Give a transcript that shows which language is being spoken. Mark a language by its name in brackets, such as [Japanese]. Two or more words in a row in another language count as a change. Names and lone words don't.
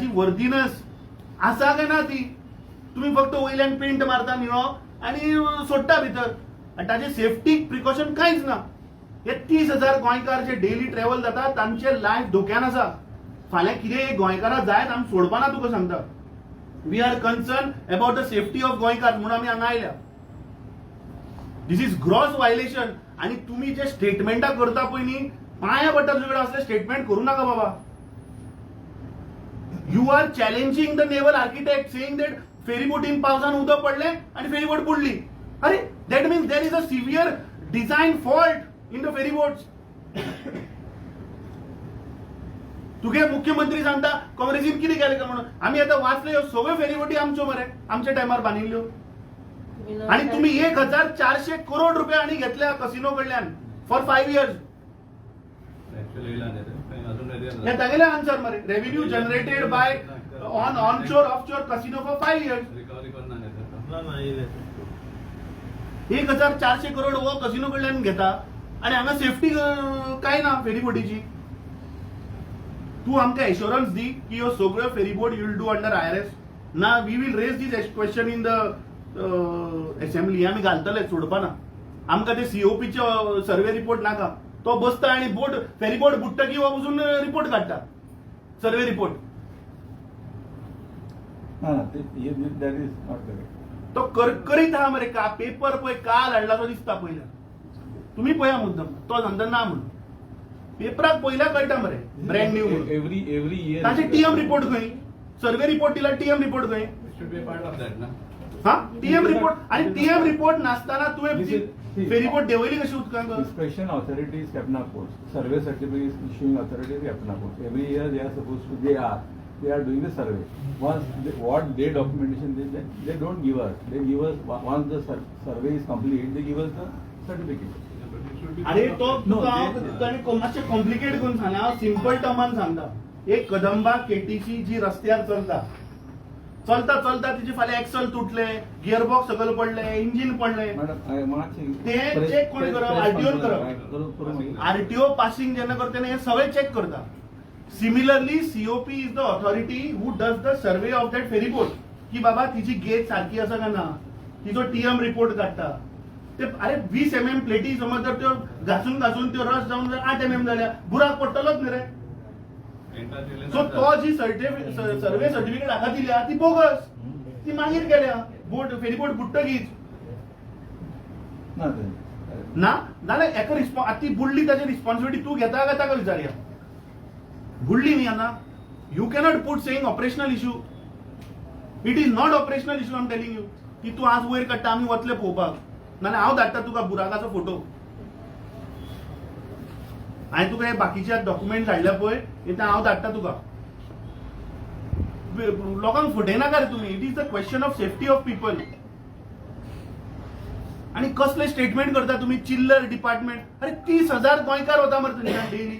[Konkani] वर्दीनस आसा काय ना ती तुम्ही फक्त वयल्यान पेंट मारता निळो आणि सोडटा भितर आनी ताचे [English] safety precaution [Konkani] कांयच ना हे 30,000 गोंयकार जे [English] daily travel [Konkani] जाता तांचे लायफ धोक्यान आसा फाल्यां कितें गोंयकारां जायत आमी सोडपाना तुका सांगता [English] we are concern about the safety of [Konkani] गोंयकार म्हणून आमी हांगा आयल्या [English] this is gross violation [Konkani] आणि तुम्ही जे स्टेटमेंटा करता पळय न्ही पांया पडटा तुजे कडेन असले स्टेटमेंट करू नका बाबा [English] you are challenging the naval architect saying that [Konkani] फेरीबोटीन पावसान उदक पडले आणि फेरीबोट बुडली अरे [English] that means there is a severe design fault in the ferryboats [Konkani] तुगे मुख्यमंत्री सांगता काँग्रेसीन कितें केलें काय म्हणून आमी आतां वाचले ह्यो सगळ्यो फेरीबोटी आमच्यो मरे आमच्या टायमार बांदिल्ल्यो आणि तुम्ही 1,400 करोड रुपये आणि घेतल्या कसिनो कडल्यान [English] for 5 years [Konkani] हे तागेले आन्सर मरे [English] revenue generated by onshore offshore casino for 5 years 1,400 crore हो कसिनो [Konkani] कडल्यान घेता आणि हांगा सेफ्टी काय ना फेरीबोटीची तू आमकां एश्योरन्स दी की ह्यो सगळ्यो फेरीबोट [English] you will do under IRS [Konkani] ना [English] we will raise this question in the assembly [Konkani] आम्ही घालतले सोडपाना आमकां ते COPचे [English] survey report [Konkani] नाका तो बसता आणि बोट फेरीबोट बुडटकी हो वचून रिपोर्ट काडटा [English] survey report [Konkani] ना ना ते [English] that is not correct [Konkani] तो करकरीत आहा मरे का पेपर पळय काल हाडला तो दिसता पयल्या तुम्ही पळया मुद्दम तो सांगता ना म्हणून पेपराक पयल्या कळटा मरे [English] brand new [Konkani] म्हणून [English] every year [Konkani] ताचे TM रिपोर्ट खंय [English] survey report [Konkani] दिला TM रिपोर्ट खंय हा TM रिपोर्ट आणि TM रिपोर्ट नासताना तुवें फेरीबोट देंवयली कशी उदकांक [English] Inspection authority is Capna Ports. Survey certificate is issuing authority is Capna Ports. Every year they are supposed to, they are doing the survey. Once what their documentation they don't give us. They give us once the survey is complete, they give us the certificate. [Konkani] अरे तो [English] No, [Konkani] मातशें कॉम्प्लिकेट करून सांगना हांव सिंपल टर्मान सांगता एक कदंबा KTC जी रस्त्यार चलता चलता तिचे फाल्यां एक्सल तुटले गियरबॉक्स सकयल पडले इंजिन पडले ते check कोण करप? RTO न करप. RTO पासिंग जेन्ना करता हे सगळे चेक करता [English] similarly COP is the authority who does the survey of that ferryboat [Konkani] की बाबा तिची गेज सारखी आसा काय ना तिचो TM रिपोर्ट काडटा ते अरे 20 mm प्लेटी समज जर त्यो घासून त्यो रस जावन जर 8 mm जाल्या बुराक पडटलोच न्ही रे सो तो जी [English] survey certificate [Konkani] हाका दिल्या ती बोगस ती मागीर गेल्या बोट फेरीबोट बुडटकीच ना नाल्यार एका ती बुडली ताची रिस्पॉन्सिबिलिटी तू घेता काय ताका विचारया बुडली न्ही आना [English] you cannot put saying operational issue it is not operational issue I am telling you [Konkani] की तू आज वयर काडटा आमी वतले पळोवपाक नाल्यार हांव धाडटा तुका बुराकाचो फोटो हांवें तुका हे बाकीचे डॉक्युमेंट धाडल्या पळय हे हांव धाडटा तुका लोकांक फटयनाका रे तुमी [English] it is the question of safety of people [Konkani] आणि कसले स्टेटमेंट करता तुम्ही चिल्लर डिपार्टमेंट अरे 30,000 गोंयकार होता मरे थंयच्यान डेली